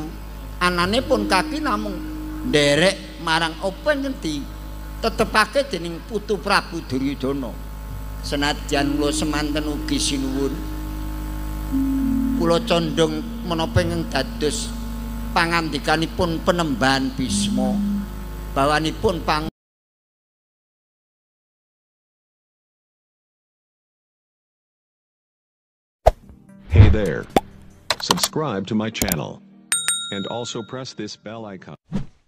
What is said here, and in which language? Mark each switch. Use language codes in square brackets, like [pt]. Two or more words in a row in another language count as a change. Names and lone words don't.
[jv] Anane pun kaki namung nderek marang apa ngendi tetepake dening Putu Prabu Duryudana. Senadyan kula semanten ugi sinuwun kula condong menapa ingkang dados pangandikanipun Penembahan Bisma bawanipun [en] Hey there. Subscribe to my channel and also press this bell icon.